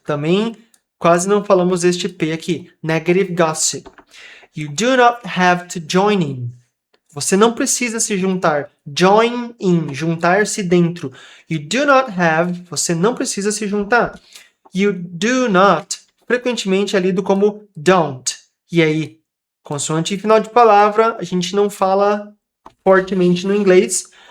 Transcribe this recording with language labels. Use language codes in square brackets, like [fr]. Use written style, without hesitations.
[pt] Também quase não falamos este P aqui. [en] Negative gossip. You do not have to join in. [pt] Você não precisa se juntar. [en] Join in, [pt] juntar-se dentro. [en] You do not have, [pt] você não precisa se juntar. [en] You do not, [pt] frequentemente é lido como don't. E aí, consoante e final de palavra, a gente não fala fortemente no inglês.